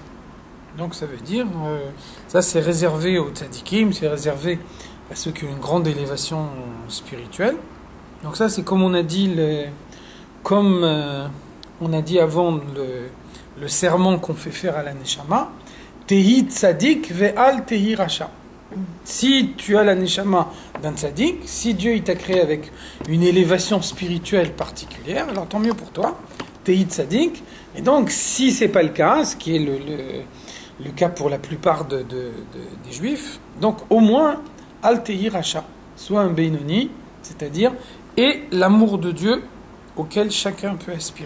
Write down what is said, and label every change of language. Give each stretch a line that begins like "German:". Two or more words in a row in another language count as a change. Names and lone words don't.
French: Donc ça veut dire, ça c'est réservé aux tzadikim, c'est réservé à ceux qui ont une grande élévation spirituelle. Donc ça c'est comme on a dit, on a dit avant le serment qu'on fait faire à la Neshama,
Hebrew: תהי צדיק ואל תהי רשע.
French: Si tu as la Neshama d'un tzadik, si Dieu il t'a créé avec une élévation spirituelle particulière, alors tant mieux pour toi,
Hebrew: תהי צדיק.
French: Et donc si c'est pas le cas, ce qui est le cas pour la plupart des juifs, donc au moins
Hebrew: אל תהי רשע,
French: soit un Beinoni, c'est-à-dire et l'amour de Dieu auquel chacun peut aspirer.